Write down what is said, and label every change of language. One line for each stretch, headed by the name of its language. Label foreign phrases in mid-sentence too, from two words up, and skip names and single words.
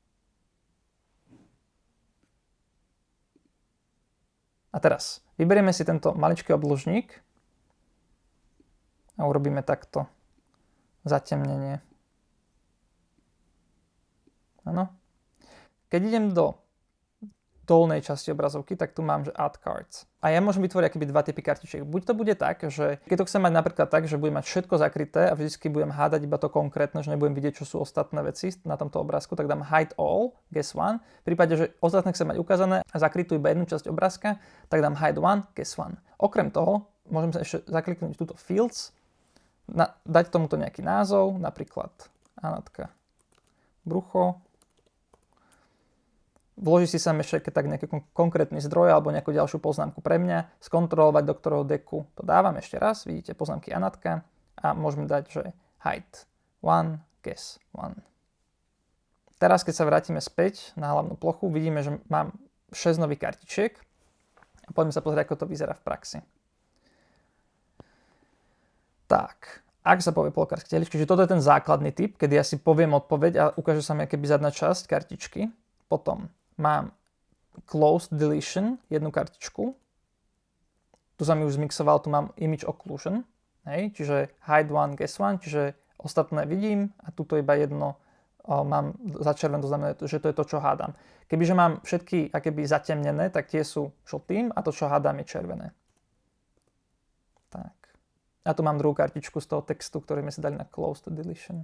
Slovak: A teraz vyberieme si tento maličký obložník a urobíme takto zatemnenie. Áno. Keď idem do dolnej časti obrazovky, tak tu mám, že
English: add cards.
Slovak: A ja môžem vytvoriť akoby dva typy kartičiek. Buď to bude tak, že keď to chcem mať napríklad tak, že budem mať všetko zakryté a vždycky budem hádať iba to konkrétne, že nebudem vidieť, čo sú ostatné veci na tomto obrázku, tak dám
English: hide all, guess one.
Slovak: V prípade, že ostatné chcem mať ukázané a zakrytú iba jednu časť obrázka, tak dám
English: hide one, guess one.
Slovak: Okrem toho, môžem sa ešte zakliknúť túto fields, dať tomuto nejaký názov, napríklad anatka brucho. Vložiť si sem ešte tak nejaký konkrétny zdroj alebo nejakú ďalšiu poznámku pre mňa, skontrolovať, do ktorého deku to dávam ešte raz, vidíte poznámky Anatka a môžeme dať, že
English: hide one, guess one.
Slovak: Teraz, keď sa vrátime späť na hlavnú plochu, vidíme, že mám 6 nových kartičiek a poďme sa pozrieť, ako to vyzerá v praxi. Tak, ak sa povie po lekárskej tehličke, že toto je ten základný typ, kedy ja si poviem odpoveď a ukáže sa mi akoby zadná časť kartičky. Potom mám
English: closed deletion,
Slovak: jednu kartičku. Tu sa mi už zmixoval, tu mám
English: image occlusion.
Slovak: Hej, čiže
English: hide one, guess one,
Slovak: čiže ostatné vidím a tuto iba jedno mám začervené, to znamená, že to je to, čo hádam. Kebyže mám všetky akéby zatemnené, tak tie sú žltým a to, čo hádam, je červené. Tak. A tu mám druhú kartičku z toho textu, ktorý sme si dali na
English: close to deletion.